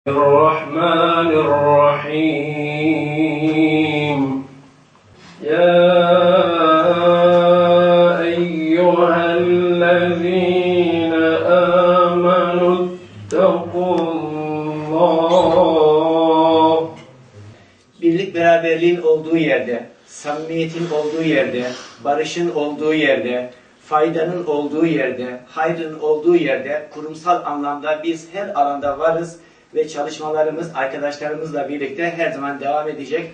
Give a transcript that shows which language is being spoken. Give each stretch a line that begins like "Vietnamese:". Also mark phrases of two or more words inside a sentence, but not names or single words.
Arabic: الرحمن الرحيم يا أيها الذين آمنوا اتقوا الله.
Turkish: Birlik beraberliğin olduğu yerde, samimiyetin olduğu yerde, barışın olduğu yerde, faydanın olduğu yerde, hayrın olduğu yerde kurumsal anlamda biz her alanda varız ve çalışmalarımız arkadaşlarımızla birlikte her zaman devam edecek.